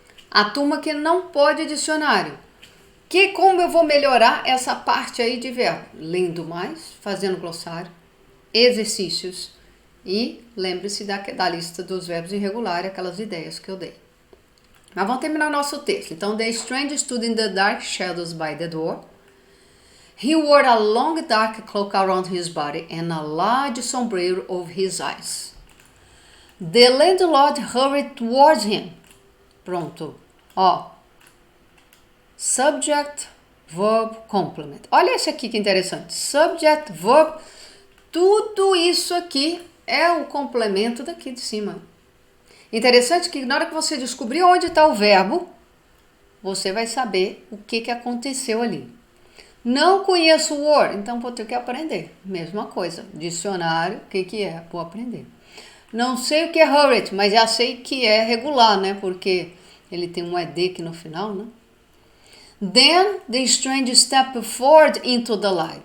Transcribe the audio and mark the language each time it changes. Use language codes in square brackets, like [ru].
[pt] A turma que não pode dicionário. Como eu vou melhorar essa parte aí de verbo? Lendo mais, fazendo glossário, exercícios e lembre-se da lista dos verbos irregulares, aquelas ideias que eu dei. Mas vamos terminar o nosso texto. [en] Então, the stranger stood in the dark shadows by the door. He wore a long dark cloak around his body and a large sombrero over his eyes. The landlord hurried towards him. [pt] Pronto. Ó. [en] Subject, verb, complement. [pt] Olha esse aqui que interessante. Subject, verb. Tudo isso aqui é o complemento daqui de cima. Interessante que na hora que você descobrir onde está o verbo, você vai saber o que aconteceu ali. Não conheço o word, então vou ter que aprender. Mesma coisa, dicionário, o que é? Vou aprender. Não sei o que é hurried, mas já sei que é regular, né? Porque ele tem um ed aqui no final, né? [en] Then the stranger stepped forward into the light.